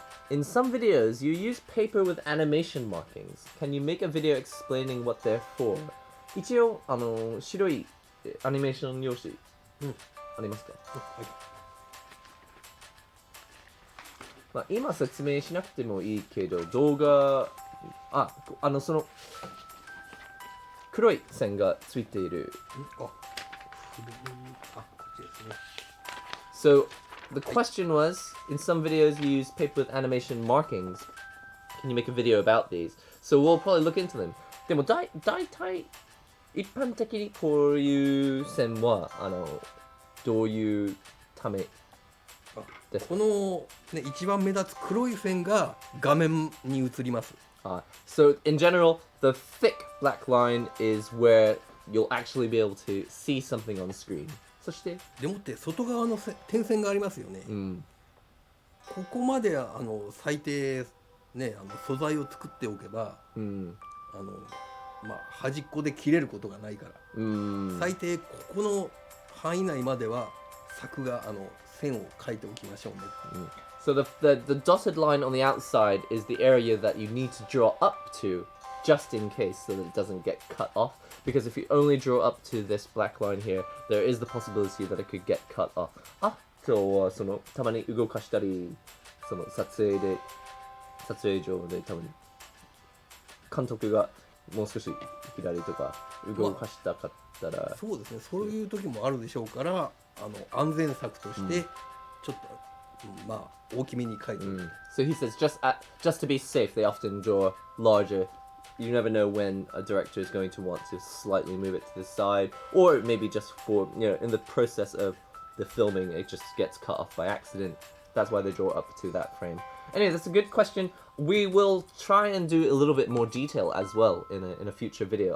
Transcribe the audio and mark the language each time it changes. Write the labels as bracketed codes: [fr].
[en] In some videos, you use paper with animation markings. Can you make a video explaining what they're for? [ja] 一応、白いアニメーション用紙、ありますか？まあ、今説明しなくてもいいけど、動画、その、黒い線がついている。こっちですね。 [en] So, the question was, in some videos you use paper with animation markings. Can you make a video about these? So we'll probably look into them. [ja] でも大体一般的にこういう線はどういうためですか？この、ね、一番目立つ黒い線が画面に映ります。 [en] So in general, the thick black line is where you'll actually be able to see something on the screen. [ja] そしてでもって外側の点線がありますよね。ここまで最低ね素材を作っておけば、まあ端っこで切れることがないから、最低ここの範囲内までは作画線を描いておきましょうね。 [en] So the dotted line on the outside is the area that you need to draw up to, just in case, so that it doesn't get cut off. Because if you only draw up to this black line here, there is the possibility that it could get cut off. [ja] あとはそのたまに動かしたり、その撮影上でたまに監督がもう少し左とか動かしたかったら、そうですね。そういう時もあるでしょうから、安全策としてちょっと、まあ大きめに描いてる。 [en] So he says just to be safe, they often draw larger. You never know when a director is going to want to slightly move it to the side, or maybe just for, in the process of the filming, it just gets cut off by accident. That's why they draw up to that frame. Anyway, that's a good question. We will try and do a little bit more detail as well in a future video.